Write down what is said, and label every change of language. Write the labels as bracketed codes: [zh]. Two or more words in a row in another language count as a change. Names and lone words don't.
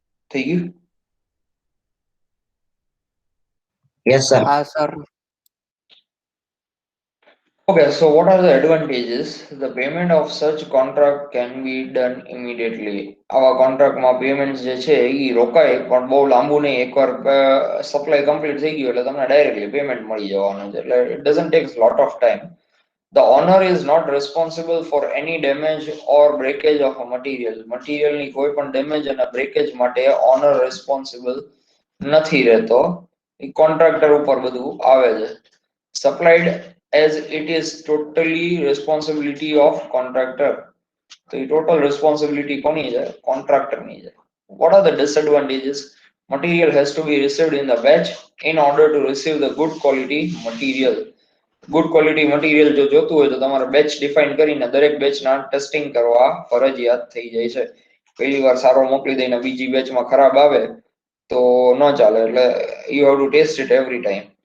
[gu] થઈ ગયું? [en] Yes, sir. sir. Okay, so what are the advantages? The payment of such contract can be done immediately. [gu] આવા કોન્ટ્રાક્ટમાં પેમેન્ટ જે છે એ રોકાય પણ બહુ લાંબુ નહીં, એકવાર સપ્લાય કમ્પ્લીટ થઈ ગયું એટલે તમને [en] directly payment [gu] મળી જવાનું છે, એટલે [en] it doesn't take a lot of time. The owner is not responsible for any damage or breakage of a material. [gu] મટીરિયલની કોઈ પણ ડેમેજ અને બ્રેકેજ માટે [en] owner responsible [gu] નથી રહેતો, એ કોન્ટ્રાક્ટર ઉપર બધું આવે છે. [en] Supplied as it is totally responsibility of contractor. So the total responsibility [gu] કોની છે? [en] Contractor [gu] ની છે. [en] What are the disadvantages? Material has to be received in the batch in order to receive the good quality material. good quality material [gu] જો જોતું હોય તો તમારે [en] batch define [gu] કરીને દરેક બેચના ટેસ્ટિંગ કરવા ફરજિયાત થઈ જાય છે. પહેલી વાર સારો મોકલી દઈને બીજી બેચમાં ખરાબ આવે તો ન ચાલે, એટલે [en] you have to test it every time.